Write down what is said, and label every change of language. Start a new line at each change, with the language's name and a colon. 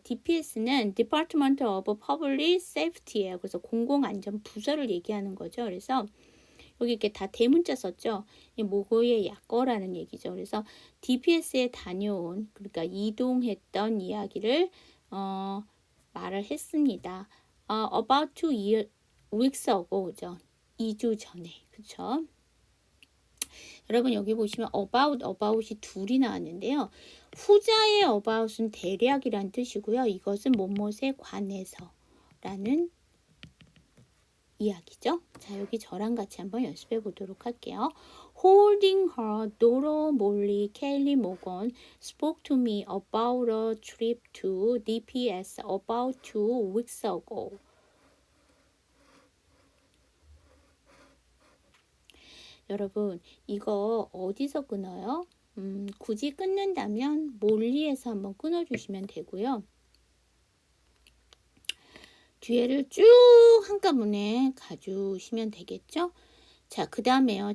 Korean: DPS는 Department of Public Safety예요. 그래서 공공안전부서를 얘기하는 거죠. 그래서 여기 이렇게 다 대문자 썼죠. 모고의 약거라는 얘기죠. 그래서 DPS에 다녀온, 그러니까 이동했던 이야기를 말을 했습니다.
English: About 2 weeks ago, 그죠?
Korean: 2주 전에, 그쵸? 여러분 여기 보시면 about이 둘이 나왔는데요. 후자의 about은 대략이란 뜻이고요. 이것은 뭐뭐에 관해서라는 이야기죠. 자, 여기 저랑 같이 한번 연습해 보도록 할게요.
English: Holding her, Doro Molly, Kelly Morgan spoke to me about a trip to DPS about 2 weeks ago.
Korean: 여러분, 이거 어디서 끊어요? 굳이 끊는다면 몰리에서 한번 끊어주시면 되고요. 뒤에를 쭉 한꺼번에 가주시면 되겠죠? 자, 그 다음에요.